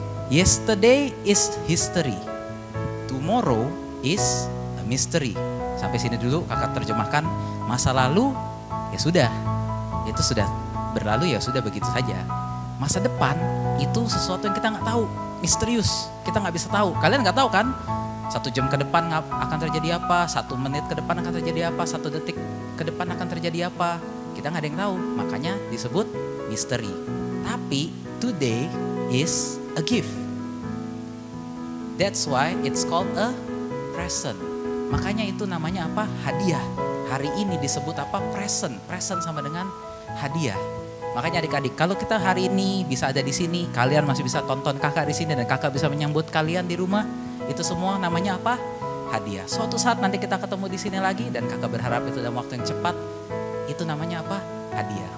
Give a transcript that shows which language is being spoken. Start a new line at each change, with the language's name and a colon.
English: Yesterday is history, tomorrow is a mystery.
Indonesian: Sampai sini dulu kakak terjemahkan, masa lalu ya sudah, itu sudah berlalu ya sudah begitu saja. Masa depan itu sesuatu yang kita nggak tahu, misterius, kita nggak bisa tahu. Kalian nggak tahu kan? 1 jam ke depan akan terjadi apa, 1 menit ke depan akan terjadi apa, 1 detik ke depan akan terjadi apa. Kita nggak ada yang tahu, makanya disebut misteri. Tapi
English: today is a gift. That's why it's called a present.
Indonesian: Makanya itu namanya apa? Hadiah. Hari ini disebut apa? Present. Present sama dengan hadiah. Makanya adik-adik, kalau kita hari ini bisa ada di sini, kalian masih bisa tonton kakak di sini dan kakak bisa menyambut kalian di rumah, itu semua namanya apa? Hadiah. Suatu saat nanti kita ketemu di sini lagi dan kakak berharap itu dalam waktu yang cepat, itu namanya apa? Hadiah.